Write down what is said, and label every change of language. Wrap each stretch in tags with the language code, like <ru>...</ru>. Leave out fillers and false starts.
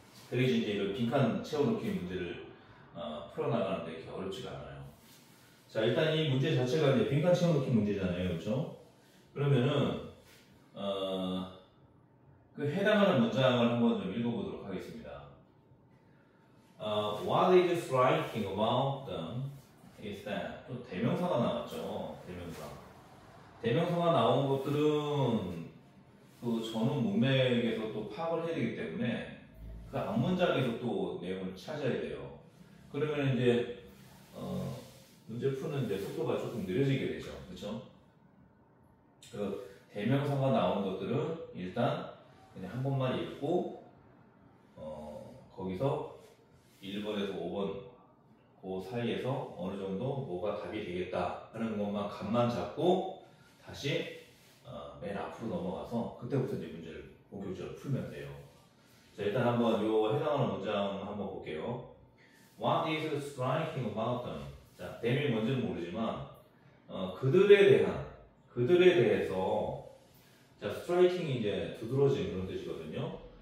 <ko>그래야지 이제 이런 빈칸 채워넣기 문제를 풀어나가는데 이렇게 어렵지가 않아요. 자, 일단 이 문제 자체가 이제 빈칸 채워넣기 문제잖아요, 그렇죠? 그러면은 그 해당하는 문장을 한번 좀 읽어보도록 하겠습니다.</ko> <en>What is striking about them is that,</en> <ko>또 대명사가 나왔죠. 대명사가 나온 것들은 그 전후 문맥에서 또 파악을 해야 되기 때문에 그 앞문장에서 또 내용을 찾아야 돼요. 그러면 이제 문제 푸는 이제 속도가 조금 느려지게 되죠. 그렇죠? 그 대명사가 나온 것들은 일단 그냥 한 번만 읽고 거기서 1번에서 5번 그 사이에서 어느 정도 뭐가 답이 되겠다 하는 것만 감만 잡고 다시 맨 앞으로 넘어가서 그때부터 이제 문제를 본격적으로 풀면 돼요. 자, 일단 한번 요 해당하는 문장 한번 볼게요.</ko> <en>What is striking about them?</en> <ko>자, them이 뭔지는 모르지만 그들에 대해서, 자, striking이 이제 두드러진 그런 뜻이거든요.</ko>